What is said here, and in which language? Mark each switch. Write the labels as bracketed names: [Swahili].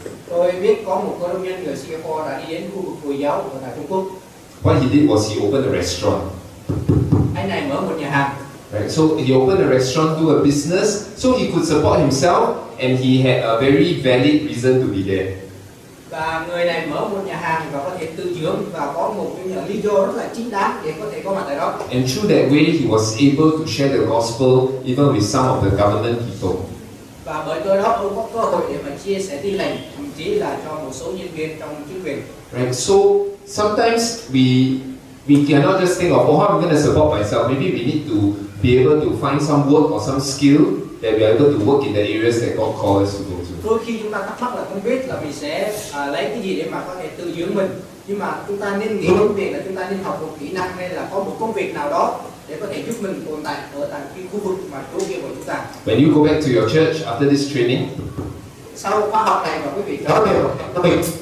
[Vietnamese] Tôi biết có một cô nông dân người Singapore đã đi đến khu vực Hồi giáo ở tại Trung Quốc. [English] What he did was he opened a restaurant. [Vietnamese] Anh này mở một nhà hàng. [English] Right, so he opened a restaurant, do a business, so he could support himself, and he had a very valid reason to be there. [Vietnamese] Và người này mở một nhà hàng và có thể tự dưỡng và có một cái lý do rất là chính đáng để có thể có mặt tại đó. [English] And through that way, he was able to share the gospel even with some of the government people. [Vietnamese] Và bởi cơ đó ông có cơ hội để mà chia sẻ tin lành, thậm chí là cho một số nhân viên trong chính quyền. [English] Right, so sometimes we cannot just think of, oh, how I'm going to support myself. Maybe we need to be able to find some work or some skill that we are able to work in the areas that God calls us to go to. [Vietnamese] Đôi khi chúng ta thắc mắc là không biết là mình sẽ lấy cái gì để mà có thể tự dưỡng mình, nhưng mà chúng ta nên nghĩ đến việc là chúng ta nên học một kỹ năng hay là có một công việc nào đó để có thể giúp mình tồn tại ở tại cái khu vực mà Chúa kêu gọi chúng ta. [English] When you go back to your church after this training, [Vietnamese] sau khóa học này và quý vị trở về cho mình,